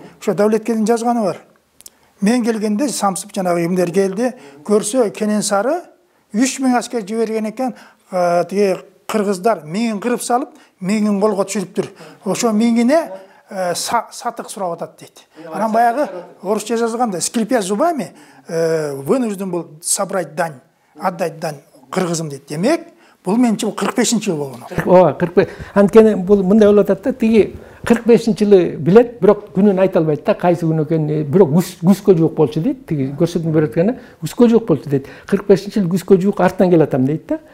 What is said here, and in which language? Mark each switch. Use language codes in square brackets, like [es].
[ky] Ошо Давлеткелдин жазганы бар. Мен келгенде Самсып жанагы кимдер келди, көрсө Кененсары 3000 аскер жиберген экен, тиги кыргыздар миңин кырып салып, миңин колго түшүрүптүр. Ошо миңине сатык сурап атат дейт. Анан баягы орусча жазганда [ru] скрипя зубами вынужден был собрать дань, отдать дань [ky] кыргызым дейт. Демек, бул менче 45-жыл болгон. Ооба, 45. Анткени бул мындай болуп атат да, тиги 45-жылы билет, бирок күнүн айта албайт да, кайсы күн экенин, бирок күзгө жуук болчу дейт. Тиги көрсөтмө берип атканда күзгө жуук болчу дейт. 45-жыл күзгө жуук артынан келип атам дейт да.